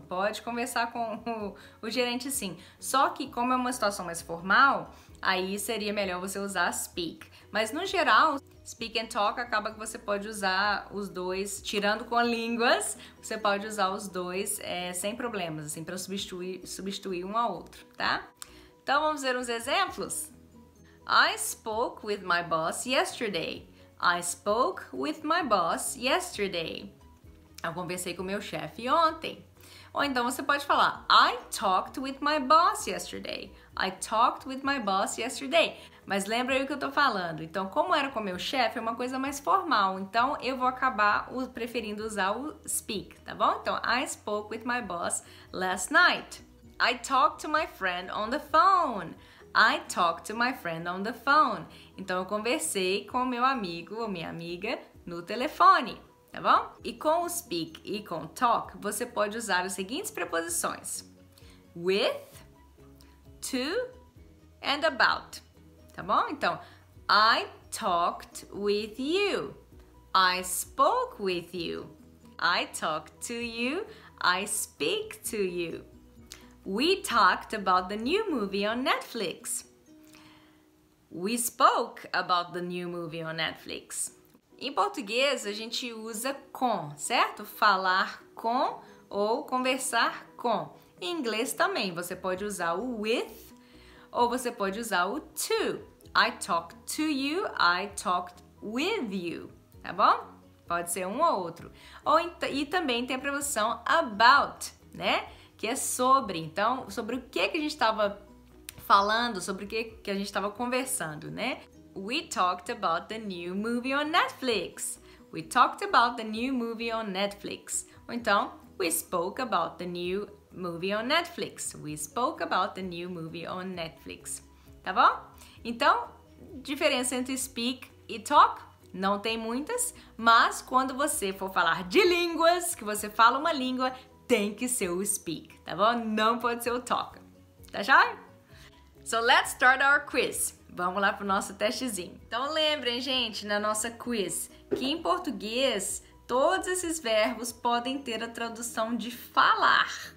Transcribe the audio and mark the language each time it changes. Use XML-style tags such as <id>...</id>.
<pt>Pode conversar com o gerente sim. Só que, como é uma situação mais formal, aí seria melhor você usar speak. Mas, no geral, speak and talk acaba que você pode usar os dois, tirando com línguas, você pode usar os dois sem problemas, assim, para substituir um ao outro, tá? Então, vamos ver uns exemplos?</pt> <en>I spoke with my boss yesterday. I spoke with my boss yesterday.</en> <pt>Eu conversei com o meu chefe ontem. Ou então você pode falar</pt> <en>I talked with my boss yesterday. I talked with my boss yesterday.</en> <pt>Mas lembra aí o que eu tô falando. Então, como era com o meu chefe, é uma coisa mais formal. Então, eu vou acabar preferindo usar o speak, tá bom?</pt> <en>Então, I spoke with my boss last night. I talked to my friend on the phone. I talked to my friend on the phone.</en> <pt>Então, eu conversei com o meu amigo ou minha amiga no telefone, tá bom? E com o speak e com o talk, você pode usar as seguintes preposições.</pt> <en>With, to and about,</en> <pt>tá bom?</pt> <en>Então, I talked with you. I spoke with you. I talked to you. I speak to you. We talked about the new movie on Netflix. We spoke about the new movie on Netflix.</en> <pt>Em português, a gente usa com, certo? Falar com ou conversar com. Em inglês também, você pode usar o with ou você pode usar o to.</pt> <en>I talked to you, I talked with you,</en> <pt>tá bom? Pode ser um ou outro. E também tem a preposição about, né? Que é sobre. Então, sobre o que a gente estava falando, sobre o que a gente estava conversando, né?</pt> <en>We talked about the new movie on Netflix. We talked about the new movie on Netflix.</en> <pt>Ou então,</pt> <en>we spoke about the new movie on Netflix. We spoke about the new movie on Netflix.</en> <pt>Tá bom? Então, diferença entre speak e talk? Não tem muitas, mas quando você for falar de línguas, que você fala uma língua, tem que ser o speak, tá bom? Não pode ser o talk. Tá já?</pt> <en>So let's start our quiz.</en> <pt>Vamos lá pro nosso testezinho. Então lembrem, gente, na nossa quiz, que em português todos esses verbos podem ter a tradução de falar.</pt>